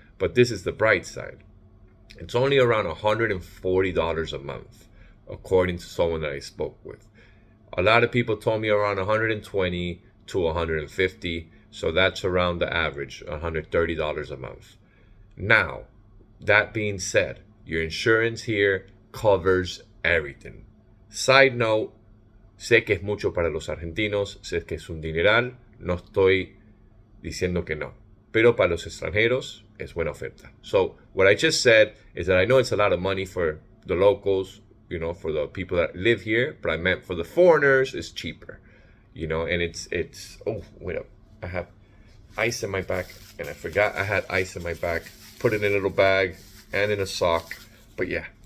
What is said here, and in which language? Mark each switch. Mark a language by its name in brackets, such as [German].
[English] But this is the bright side. It's only around $140 a month, according to someone that I spoke with. A lot of people told me around 120 to 150, so that's around the average, $130 a month. Now, that being said, your insurance here covers everything. Side note, [Spanish] sé que es mucho para los argentinos, sé que es un dineral, no estoy diciendo que no, pero para los extranjeros es buena oferta. [English] So what I just said is that I know it's a lot of money for the locals, for the people that live here, but I meant for the foreigners, it's cheaper, and it's, oh, wait up, I have ice in my back, and I forgot I had ice in my back, put it in a little bag and in a sock, but yeah.